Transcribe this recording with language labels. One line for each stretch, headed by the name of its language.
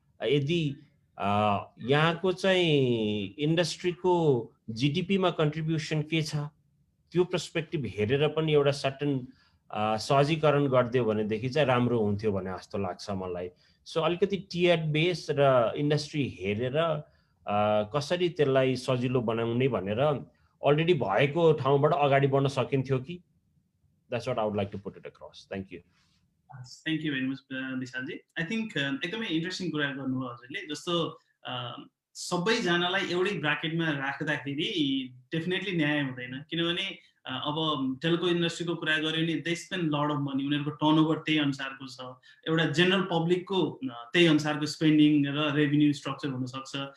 Nepali: यदि यहाँको चाहिँ इन्डस्ट्रीको जीडीपीमा कन्ट्रिब्युसन के छ त्यो पर्सपेक्टिभ हेरेर पनि एउटा सर्टन सहजीकरण गरिदियो भनेदेखि चाहिँ राम्रो हुन्थ्यो भने जस्तो लाग्छ मलाई। सो अलिकति टियर बेस र इन्डस्ट्री हेरेर कसरी त्यसलाई सजिलो बनाउने भनेर अलरेडी भएको ठाउँबाट अगाडि बढ्न सकिन्थ्यो कि?
English: That's what I would like to put it across. Thank you. Thank you very much, Vishalji. I think
Nepali: एकदमै इन्ट्रेस्टिङ कुरा गर्नुभयो हजुरले। जस्तो सबैजनालाई एउटै ब्राकेटमा राख्दाखेरि डेफिनेटली न्याय हुँदैन, किनभने अब टेलिको इन्डस्ट्रीको कुरा गऱ्यो भने
English: they spend lot of money,
Nepali: उनीहरूको टर्नओभर त्यही अनुसारको छ, एउटा जेनरल पब्लिकको त्यही अनुसारको स्पेन्डिङ र रेभिन्यू स्ट्रक्चर हुनसक्छ।